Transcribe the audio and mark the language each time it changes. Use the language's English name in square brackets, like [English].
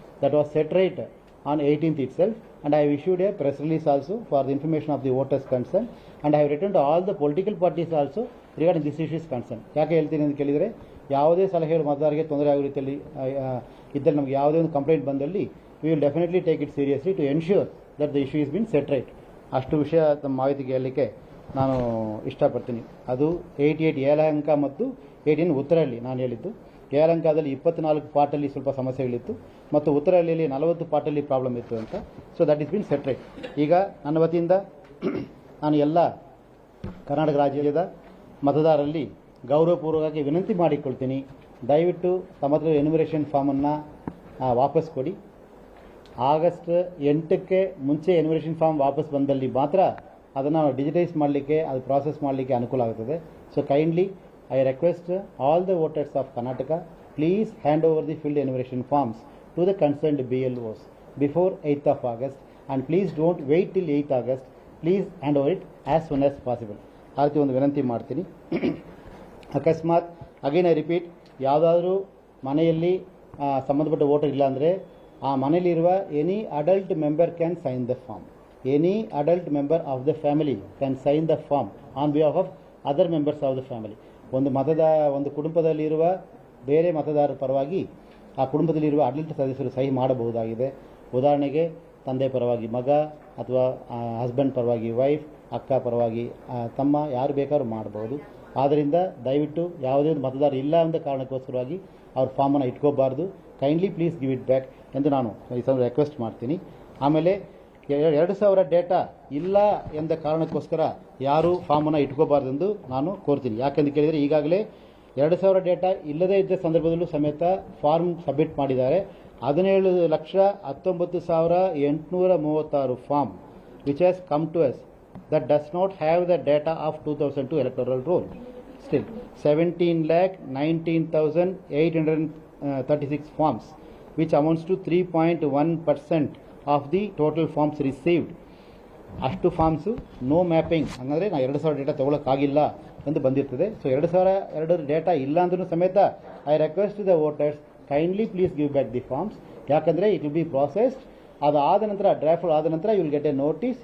[English] That was set right on 18th itself, and I have issued a press release also for the information of the voters concerned, and I have written to all the political parties also regarding this issues concerned. [Kannada] ಯಾಕೆ ಹೇಳ್ತೀನಿ ಅಂತ ಕೇಳಿದರೆ, ಯಾವುದೇ ಸಲಹೆಗಳು ಮತದಾರರಿಗೆ ತೊಂದರೆ ಆಗೋ ರೀತಿಯಲ್ಲಿ ಇದ್ದಲ್ಲಿ ನಮಗೆ ಯಾವುದೇ ಒಂದು ಕಂಪ್ಲೇಂಟ್ ಬಂದಲ್ಲಿ [English] we will definitely take it seriously to ensure that the issue is been set right. [Kannada] ಅಷ್ಟು ವಿಷಯ ತಮ್ಮ ಮಾಹಿತಿಗೆ ಹೇಳಲಿಕ್ಕೆ ನಾನು ಇಷ್ಟಪಡ್ತೀನಿ. ಅದು 88 ಯಲಹಂಕ ಮತ್ತು 18 ಉತ್ತರಹಳ್ಳಿ ನಾನು ಹೇಳಿದ್ದು. ಯಲಹಂಕದಲ್ಲಿ 24 ಪಾರ್ಟಲ್ಲಿ ಸ್ವಲ್ಪ ಸಮಸ್ಯೆಗಳಿತ್ತು ಮತ್ತು ಉತ್ತರಹಳ್ಳಿಯಲ್ಲಿ 40 ಪಾರ್ಟಲ್ಲಿ ಪ್ರಾಬ್ಲಮ್ ಇತ್ತು ಅಂತ. [English] So that is been set right. [Kannada] ಈಗ ನನ್ನ ವತಿಯಿಂದ ನಾನು ಎಲ್ಲ ಕರ್ನಾಟಕ ರಾಜ್ಯದ ಮತದಾರರಲ್ಲಿ ಗೌರವಪೂರ್ವಕವಾಗಿ ವಿನಂತಿ ಮಾಡಿಕೊಳ್ತೀನಿ, ದಯವಿಟ್ಟು ತಮ್ಮ ಹತ್ರ ಎನ್ಯುಮರೇಷನ್ ಫಾರ್ಮನ್ನು ವಾಪಸ್ ಕೊಡಿ. ಆಗಸ್ಟ್ 8ಕ್ಕೆ ಮುಂಚೆ ಎನ್ಯುಮರೇಷನ್ ಫಾರ್ಮ್ ವಾಪಸ್ ಬಂದಲ್ಲಿ ಮಾತ್ರ ಅದನ್ನು ಡಿಜಿಟೈಸ್ ಮಾಡಲಿಕ್ಕೆ, ಅದು ಪ್ರಾಸೆಸ್ ಮಾಡಲಿಕ್ಕೆ ಅನುಕೂಲ ಆಗುತ್ತದೆ. [English] So kindly I request all the voters of Karnataka, please hand over the filled enumeration forms to the concerned BLOs before 8th of August, and please don't wait till 8th August. Please hand over it as soon as possible. [Kannada] ಆ ರೀತಿ ಒಂದು ವಿನಂತಿ ಮಾಡ್ತೀನಿ. ಅಕಸ್ಮಾತ್ [English] again I repeat, [Kannada] ಯಾವುದಾದ್ರೂ ಮನೆಯಲ್ಲಿ ಸಂಬಂಧಪಟ್ಟ voter ಇಲ್ಲ ಅಂದರೆ ಆ ಮನೆಯಲ್ಲಿರುವ [English] Any adult member can sign the form. Any adult member of the family can sign the form on behalf of other members of the family. [Kannada] ಒಂದು ಕುಟುಂಬದಲ್ಲಿರುವ ಬೇರೆ ಮತದಾರರ ಪರವಾಗಿ ಆ ಕುಟುಂಬದಲ್ಲಿರುವ ಅಡಲ್ಟ್ ಸದಸ್ಯರು ಸಹಿ ಮಾಡಬಹುದಾಗಿದೆ. ಉದಾಹರಣೆಗೆ ತಂದೆ ಪರವಾಗಿ ಮಗ, ಅಥವಾ ಹಸ್ಬೆಂಡ್ ಪರವಾಗಿ ವೈಫ್, ಅಕ್ಕ ಪರವಾಗಿ ತಮ್ಮ, ಯಾರು ಬೇಕಾದ್ರೂ ಮಾಡಬಹುದು. ಆದ್ದರಿಂದ ದಯವಿಟ್ಟು ಯಾವುದೇ ಒಂದು ಮತದಾರ ಇಲ್ಲ ಅಂತ ಕಾರಣಕ್ಕೋಸ್ಕರವಾಗಿ ಅವ್ರ ಫಾರ್ಮನ್ನು ಇಟ್ಕೋಬಾರ್ದು. [English] kindly please give it back [Kannada] ಎಂದು ನಾನು ಈ ಸಲ ರಿಕ್ವೆಸ್ಟ್ ಮಾಡ್ತೀನಿ. ಆಮೇಲೆ 2000 ಡೇಟಾ ಇಲ್ಲ ಎಂದ ಕಾರಣಕ್ಕೋಸ್ಕರ ಯಾರು ಫಾರ್ಮನ್ನು ಇಟ್ಕೋಬಾರ್ದೆಂದು ನಾನು ಕೋರ್ತೀನಿ. ಯಾಕೆಂದು ಕೇಳಿದರೆ ಈಗಾಗಲೇ 2000 ಡೇಟಾ ಇಲ್ಲದೇ ಇದ್ದ ಸಂದರ್ಭದಲ್ಲೂ ಸಮೇತ ಫಾರ್ಮ್ ಸಬ್ಮಿಟ್ ಮಾಡಿದ್ದಾರೆ. [English] 17,19,836 form which has come to us that does not have the data of 2002 electoral roll. Still 17,19,836 forms, which amounts to 3.1% of the total forms received. [Kannada] ಅಷ್ಟು ಫಾರ್ಮ್ಸು ನೋ ಮ್ಯಾಪಿಂಗ್ ಅಂದರೆ ನಾವು 2000 data ತೊಗೊಳಕ್ಕಾಗಿಲ್ಲ ಎಂದು ಬಂದಿರ್ತದೆ. [English] so [Kannada] 2002 data ಇಲ್ಲ ಅಂದ್ರೂ ಸಮೇತ [English] I request the voters kindly please give back the forms. [Kannada] ಯಾಕಂದರೆ [English] It will be processed. [Kannada] ಅದು ಆದ ನಂತರ ಡ್ರಾಫ್ಟ್ ಆದ ನಂತರ [English] You will get a notice.